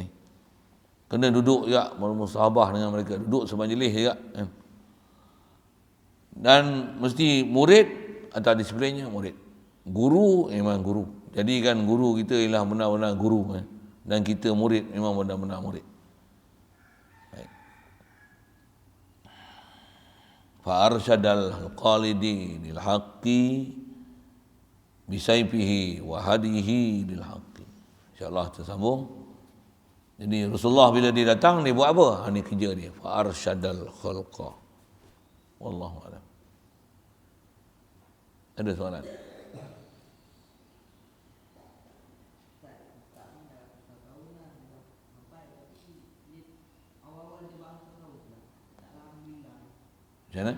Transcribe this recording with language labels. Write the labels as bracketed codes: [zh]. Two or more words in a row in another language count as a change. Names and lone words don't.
[ms] Kena duduk juga bermusahabah dengan mereka, duduk semajlis juga kan. Dan mesti murid atau disiplinnya murid. Guru memang guru. Jadikan guru kita ialah benar-benar guru kan. Dan kita murid memang benar-benar murid. [ar] فأرشد القالدي للحق بسيفه وهذه للحق. [ms] InsyaAllah tersambung. Jadi Rasulullah bila dia datang, dia buat apa? Ini kerja dia. [ar] فأرشد الخلق. والله أعلم. [ms] Ada soalan? Macam mana?